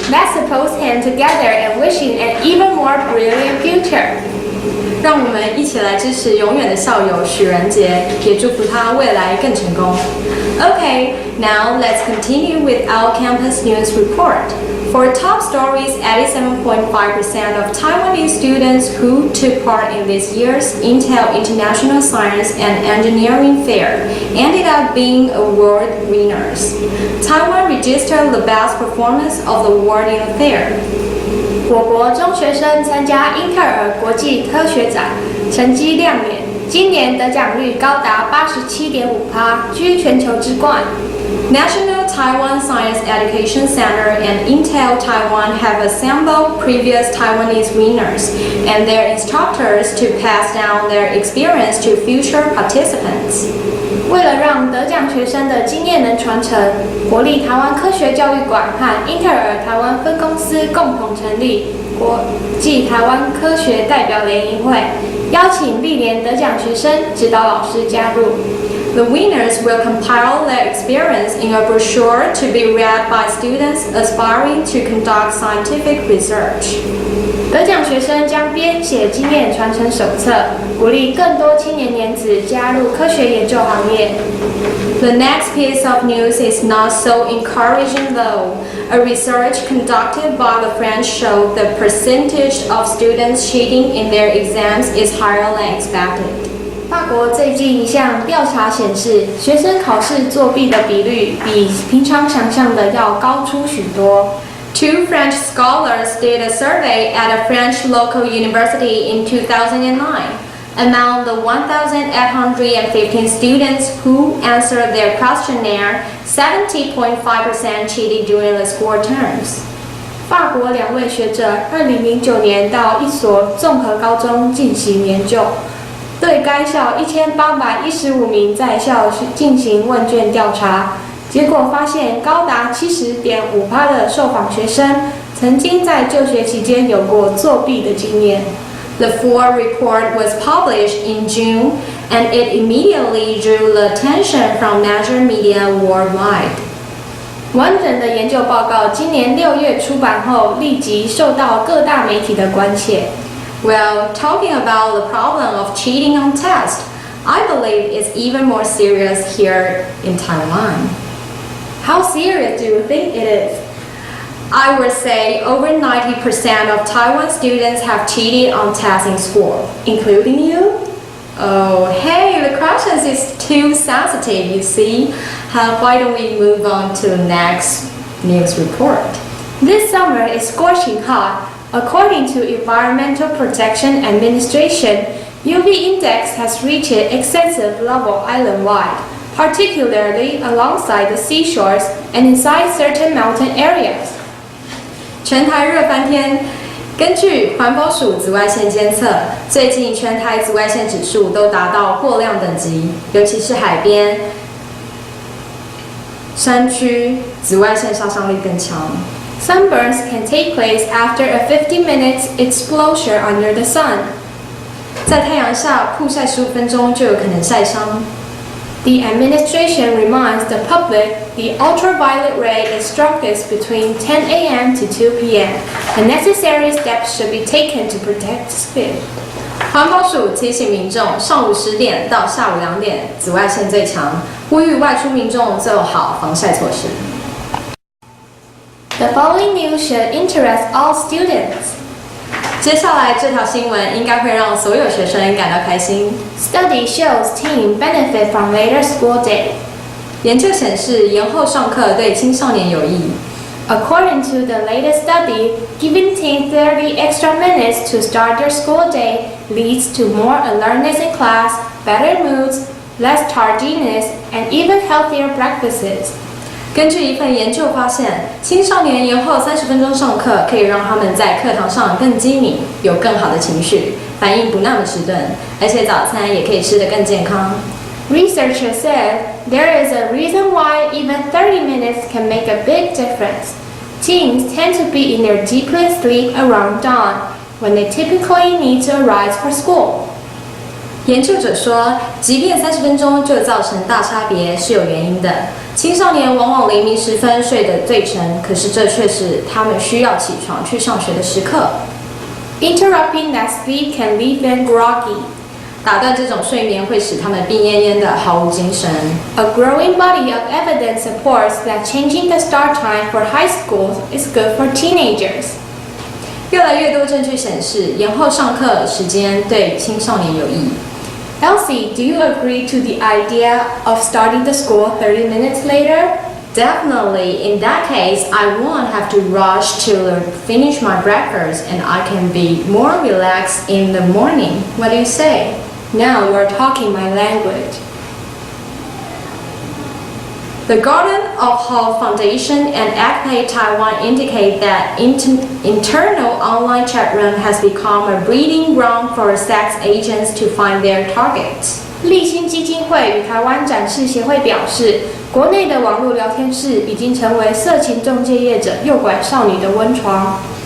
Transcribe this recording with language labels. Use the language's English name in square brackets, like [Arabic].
[English] Let's suppose him together and wishing an even more brilliant future. [Chinese] 让我们一起来支持永远的校友许仁杰，也祝福他未来更成功。 [English] Okay, now let's continue with our campus news report. For top stories, 87.5% of Taiwanese students who took part in this year's Intel International Science and Engineering Fair ended up being award winners. Taiwan registered the best performance of the award in the fair. [Chinese] 我国中学生参加英特尔国际科学展，成绩亮眼，今年得奖率高达87.5%，居全球之冠。 [English] National Taiwan Science Education Center and Intel Taiwan have assembled previous Taiwanese winners and their instructors to pass down their experience to future participants. [Chinese] 为了让得奖学生的经验能传承，国立台湾科学教育馆和英特尔台湾分公司共同成立国际台湾科学代表联谊会，邀请历年得奖学生、指导老师加入。 [English] The winners will compile their experience in a brochure to be read by students aspiring to conduct scientific research. [Chinese] 得奖学生将编写经验传承手册，鼓励更多青年年子加入科学研究行业。 [English] The next piece of news is not so encouraging though. A research conducted by the French showed the percentage of students cheating in their exams is higher than expected. [Chinese] 法国最近一项调查显示，学生考试作弊的比率比平常想象的要高出许多。 [English] Two French scholars did a survey at a French local university in 2009. Among the 1,815 students who answered their questionnaire, 70.5% cheated during the school terms. [Chinese] 法国2位学者2009年到一所综合高中进行研究，对该校1815名在校进行问卷调查，结果发现高达70.5%的受访学生曾经在就学期间有过作弊的经验。 [English] The full report was published in June, and it immediately drew the attention from major media worldwide. [Chinese] 完整的研究报告今年6月出版后，立即受到各大媒体的关切。 [English] Well, talking about the problem of cheating on tests, I believe it's even more serious here in Taiwan. How serious do you think it is? I would say over 90% of Taiwan students have cheated on tests in school. Including you? Oh, hey, the question is too sensitive, you see. Why don't we move on to the next news report? This summer is scorching hot. According to Environmental Protection Administration, UV index has reached an excessive level island-wide, particularly alongside the seashores and inside certain mountain areas. [Chinese] 全台热翻天。根据环保署紫外线监测，最近全台紫外线指数都达到过量等级，尤其是海边、山区，紫外线杀伤力更强。 [English] Sunburns can take place after a 50 minutes exposure under the sun. [Chinese] 在太阳下曝晒15分钟就有可能晒伤。 [English] The administration reminds the public the ultraviolet ray is strongest between 10 a.m. to 2 p.m. The necessary steps should be taken to protect skin. [Chinese] 环保署提醒民众，上午10点到下午2点紫外线最强，呼吁外出民众做好防晒措施。 [English] The following news should interest all students. [Chinese] 接下来这条新闻应该会让所有学生感到开心。 [English] Study shows teen benefit from later school day. [Chinese] 研究显示，延后上课对青少年有益。 [English] According to the latest study, giving teens 30 extra minutes to start their school day leads to more alertness in class, better moods, less tardiness, and even healthier breakfasts. [Chinese] 根据一份研究发现，青少年延后30分钟上课，可以让他们在课堂上更机敏，有更好的情绪，反应不那么迟钝，而且早餐也可以吃得更健康。 [English] Researchers said there is a reason why even 30 minutes can make a big difference. Teens tend to be in their deepest sleep around dawn, when they typically need to arise for school. [Chinese] 研究者说，即便30分钟就造成大差别是有原因的。青少年往往黎明时分睡得最沉，可是这却是他们需要起床去上学的时刻。 [English] Interrupting that sleep can leave them groggy. [Chinese] 打断这种睡眠会使他们病恹恹的，毫无精神。 [English] A growing body of evidence supports that changing the start time for high schools is good for teenagers. [Chinese] 越来越多证据显示，延后上课时间对青少年有益。 [English] Elsie, do you agree to the idea of starting the school 30 minutes later? Definitely. In that case, I won't have to rush to finish my breakfast and I can be more relaxed in the morning. What do you say? Now you are talking my language. The Garden of Hope Foundation and ACPAY Taiwan indicate that internal online chat room has become a breeding ground for sex agents to find their targets. [Chinese] 立新基金会与台湾展示协会表示，国内的网络聊天室已经成为色情中介业者诱拐少女的温床。